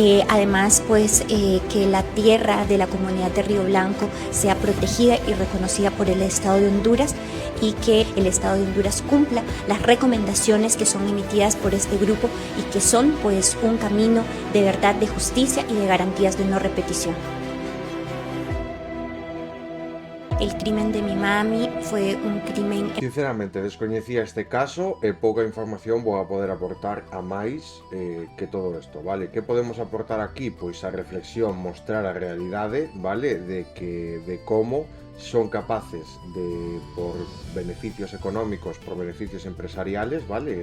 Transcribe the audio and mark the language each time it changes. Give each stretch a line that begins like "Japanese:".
Spanish: Además, pues que la tierra de la comunidad de Río Blanco sea protegida y reconocida por el Estado de Honduras, y que el Estado de Honduras cumpla las recomendaciones que son emitidas por este grupo y que son pues un camino de verdad, de justicia y de garantías de no repetición. El crimen de mi mami fue un crimen...
Galician: Sinceramente, descoñecía este caso e pouca información vou a poder aportar a máis que todo isto, vale? Que podemos aportar aquí? Pois a reflexión, mostrar a realidade, vale? De como son capaces de, por beneficios económicos, por beneficios empresariales, vale?